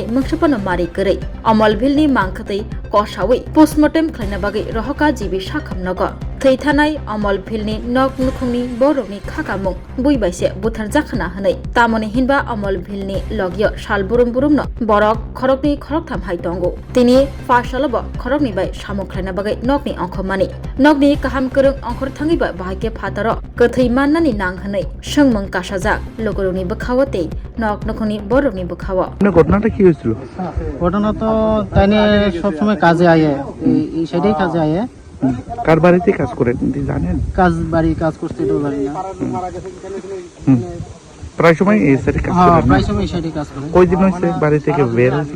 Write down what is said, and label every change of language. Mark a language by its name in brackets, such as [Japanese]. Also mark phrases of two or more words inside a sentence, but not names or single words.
[Bodo] मंसपन मारि गरै अमल भिलनि मांगथै कसावै पोस्टमर्टेम खालामना बागै रहका जिबि साखामनग थै थानाय अमल भिलनि नक नुखुंनि बर'नि खाकामुं बुइबाइसे बुथार जाखाना हनै तामनि हिनबा अमल भिलनि लगिय सालबुरुम बुरुमनो बरक खरकनि खरकथाम हाय दंगो तिनि फासलब खरकनि बाय सामु खालामना बागै नकनि अंखमानि नकनि काहाम करं अंखर थाङैबा बाहायके फातार गथै माननानि नां हनै सोंमों कासाजाक लोगरनि बखावते नक नुखुंनि बर'नि बखाव [Bangla] ঘটনাটা কি হয়েছিল? ঘটনা তো তাইনে সবসময় কাজে আয়ে এই সাইডেই কাজে আয়ে কার বাড়িতে কাজ করেন আপনি জানেন? কাজ করতে তো জানি না। প্রায় সময় এই সাইডে কাজ হ্যাঁ করেন? প্রায় সময় এই সাইডে কাজ করে। কয়দিন হয়েছে বাড়ি থেকে বের হয়েছিল?